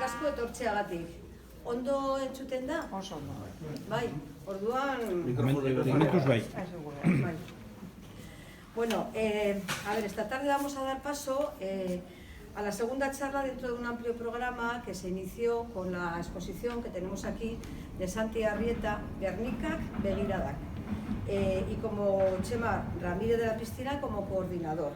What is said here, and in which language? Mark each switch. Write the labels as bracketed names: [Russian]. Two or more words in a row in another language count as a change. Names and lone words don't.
[Basque] etortzeagatik. Ondo entzuten da? Oso ondo. Bai, orduan... Momentuz bai. Bai. Bueno, [Spanish] a ver, esta tarde vamos a dar paso a la segunda charla dentro de un amplio programa que se inició con la exposición que tenemos aquí de Santi Arrieta, Gernikak Begiradak, y como Chema Ramírez de la Piscina como coordinador.